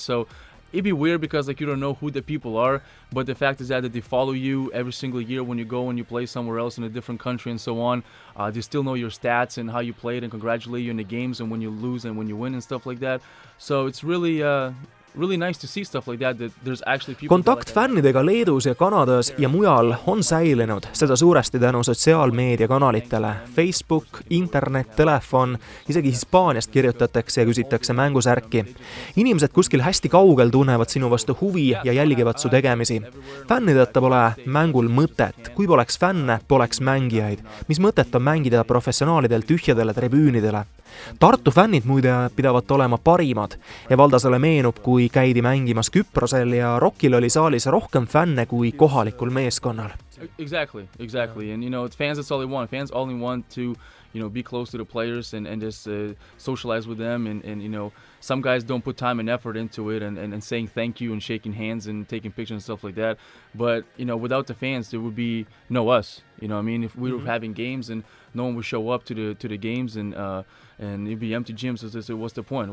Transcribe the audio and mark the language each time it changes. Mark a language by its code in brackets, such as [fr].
[en] So it'd be weird because like you don't know who the people are, but the fact is that they follow you every single year when you go and you play somewhere else in a different country and so on. They still know your stats and how you played and congratulate you in the games and when you lose and when you win and stuff like that. So it's really nice to see stuff like that there's actually people. [et] Kontakt fännidega Leedus ja Kanadas ja mujal on säilinud, seda suuresti tänu sotsiaalmeediakanalitele. Facebook, internet, telefon, isegi Hispaaniast kirjutatakse ja küsitakse mängusärki. Inimesed kuskil hästi kaugel tunnevad sinu vastu huvi ja jälgivad su tegemisi. Fännideta pole mängul mõtet. Kui poleks fänne, poleks mängijaid. Mis mõtet on mängida professionaalidel tühjadele tribüünidele? Tartu fännid muide pidavat olema parimad. Evaldasele meenub, kui käidi mängimas Küprosel ja Rockil oli saalis rohkem fänne kui kohalikul meeskonnal. [en] Exactly. And fans, that's all they want. Fans only want to be close to the players and just socialize with them. And some guys don't put time and effort into it and saying thank you and shaking hands and taking pictures and stuff like that. But, without the fans, there would be no us. If we were having games and no one would show up to the games and it'd be empty gyms, so what's the point?